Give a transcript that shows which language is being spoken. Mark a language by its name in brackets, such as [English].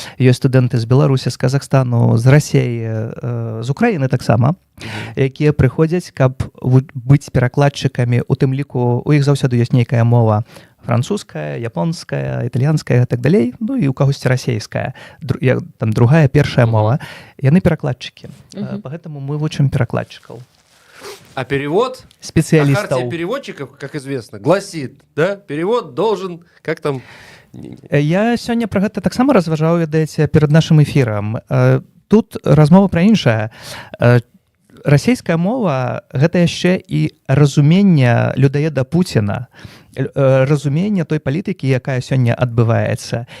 [Belarusian] Ёсць студэнты з Беларусі, з Казахстану, з Расіі, з Украіны таксама, якія прыходзяць, каб быць перакладчыкамі. У тым ліку у іх заўсёды ёсць нейкая мова французская, японская, італьянская і так далей, і у кагосьці расейская, там другая, першая мова. Яны перакладчыкі. Пагэтаму мы вучым перакладчыкаў. [Russian] А перевод? Специалистов. А хартия переводчиков, как известно, гласит, да, перевод должен, как там... [Belarusian] Я сёння пра гэта таксама разважаў, ведаеце, перад нашым эфірам. Тут размова пра іншае. Расійская мова — гэта яшчэ і разуменне людоеда Пуціна, разуменне той палітыкі, якая сёння адбываецца.